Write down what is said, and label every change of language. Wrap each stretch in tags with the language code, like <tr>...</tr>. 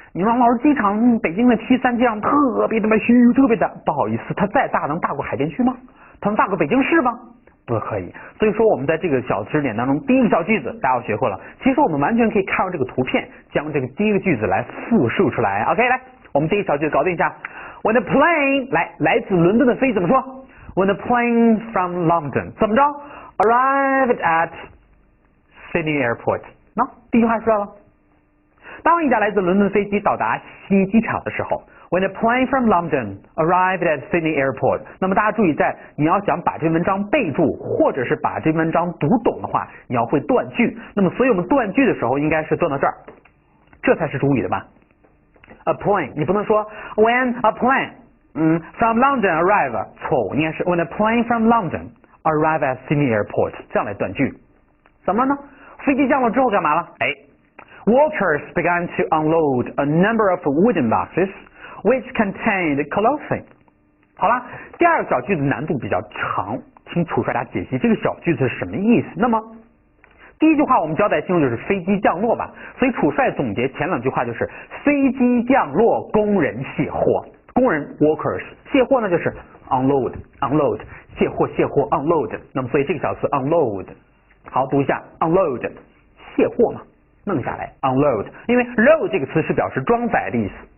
<zh>你说老师机场北京的737机场特别虚，特别大，不好意思，它再大能大过海淀区吗？它能大过北京市吗？不可以。所以说我们在这个小知识点当中，第一个小句子大家要学会了。其实我们完全可以看到这个图片，将这个第一个句子来复述出来。 OK， 来，我们第一个小句子搞定一下。</zh> <en>When the plane</en> <zh>来自伦敦的飞机怎么说</zh> <en>？When the plane from London</en> <zh>怎么着</zh> <en>？Arrived at Sydney Airport。</en> <zh>那第一句话出来了。当一架来自伦敦飞机到达悉尼机场的时候 ，</zh> <en>When a plane from London arrived at Sydney Airport，</en> <zh>那么大家注意，在你要想把这文章备注，或者是把这文章读懂的话，你要会断句。那么，所以我们断句的时候应该是断到这儿，这才是主语的吧 ？</zh> <en>A plane，</en> <zh>你不能说</zh> <en>When a plane from London arrive，</en> <zh>错误，应该是</zh> <en>When a plane from London arrive at Sydney Airport，</en> <zh>这样来断句。怎么了呢？飞机降落之后干嘛了？</zh> <en>Workers began to unload a number of wooden boxes which contained clothing.</en> <zh>好了，第二个小句子难度比较长，请楚帅大家解析这个小句子是什么意思。那么第一句话我们交代清楚就是飞机降落吧，所以楚帅总结前两句话就是飞机降落，工人卸货，工人 workers 卸货呢就是 unload 卸货 unload， 那么所以这个小词 unload 好读一下 unload 卸货嘛，弄下来 unload， 因为 load 这个词是表示装载的意思。</zh>